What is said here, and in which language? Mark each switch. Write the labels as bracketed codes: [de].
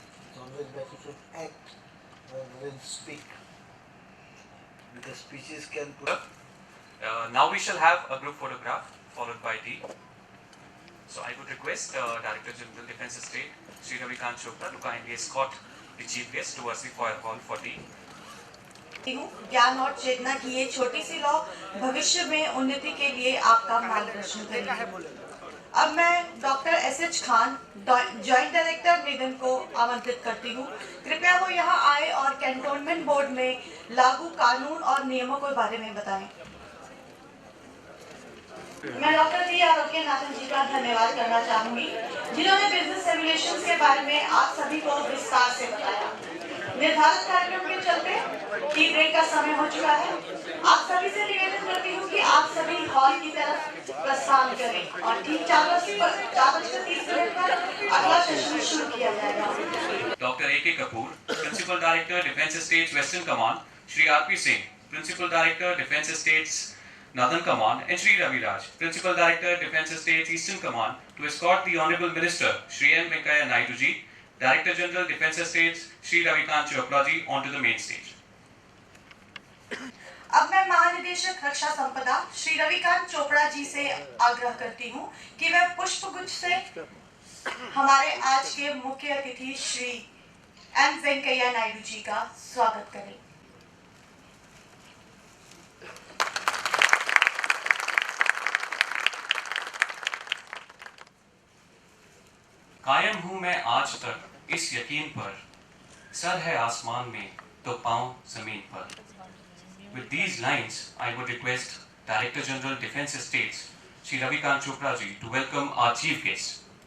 [en] It's always better to act rather than speak, because speeches can put... Now we shall have a group photograph followed by tea. So I would request Director General Defence Estate, Sri Ravikant Chopra, to kindly escort the chief guest towards the foyer hall for tea. [hi] ज्ञान और चेतना की ये छोटी सी लौ भविष्य में उन्नति के लिए आपका मार्गदर्शन करेगी। अब मैं doctor SH. Khan, joint director निगम को आमंत्रित करती हूँ। कृपया वो यहाँ आए और कैंटोनमेंट बोर्ड में लागू कानून और नियमों के बारे में बताएं। मैं डॉक्टर जी आरोग्य नाथन जी का धन्यवाद करना चाहूंगी, जिन्होंने बिजनेस सिमुलेशंस के बारे में आप सभी को विस्तार से बताया। निर्धारित कार्यक्रम के चलते टी ब्रेक का समय हो चुका है। आप सभी से निवेदन करती हूँ कि आप सभी हॉल की तरफ प्रस्थान करें और ठीक 4:30 पर अगला सेशन शुरू किया जाएगा। [en] Dr. A.K. Kapoor, Principal Director, Defence Estates, Western Command, Sri R.P. Singh, Principal Director, Defence Estates, Northern Command, and Sri Ravi Raj, Principal Director, Defence Estates, Eastern Command, to escort the Honourable Minister, Sri M. Venkaiah Naidu ji, Director General, Defence Estates, Sri Ravikant Chopra ji, onto the main stage. [hi] अब मैं महानिदेशक रक्षा संपदा श्री रविकांत चोपड़ा जी से आग्रह करती हूँ कि वे पुष्पगुच्छ से हमारे आज के मुख्य अतिथि श्री एम वेंकैया नायडू जी का स्वागत करें। कायम हूँ मैं आज तक इस यकीन पर, सर है आसमान में तो पांव जमीन पर। [en] With these lines, I would request Director General Defence Estates, Shri Ravikant Chopra ji, to welcome our chief guest.